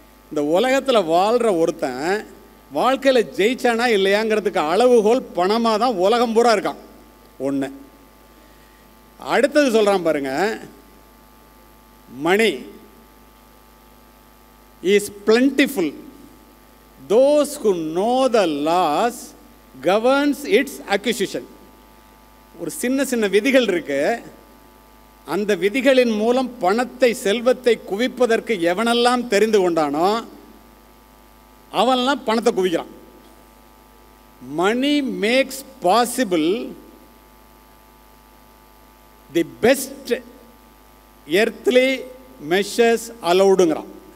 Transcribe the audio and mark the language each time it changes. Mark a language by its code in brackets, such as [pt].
[ta] இந்த உலகத்தில் வாழ்கிற ஒருத்தன் வாழ்க்கையில் ஜெயிச்சானா இல்லையாங்கிறதுக்கு அளவுகோல் பணமாக தான் உலகம் பூரா இருக்கான். ஒன்று. அடுத்தது சொல்கிறான் பாருங்க, [en] Money is plentiful. Those who know the laws governs its acquisition. [ta] ஒரு சின்ன சின்ன விதிகள் இருக்கு. அந்த விதிகளின் மூலம் பணத்தை, செல்வத்தை குவிப்பதற்கு எவனெல்லாம் தெரிந்து கொண்டானோ அவனெல்லாம் பணத்தை குவிக்கிறான். [en] Money makes possible the best earthly measures அலௌடுங்கிறான்.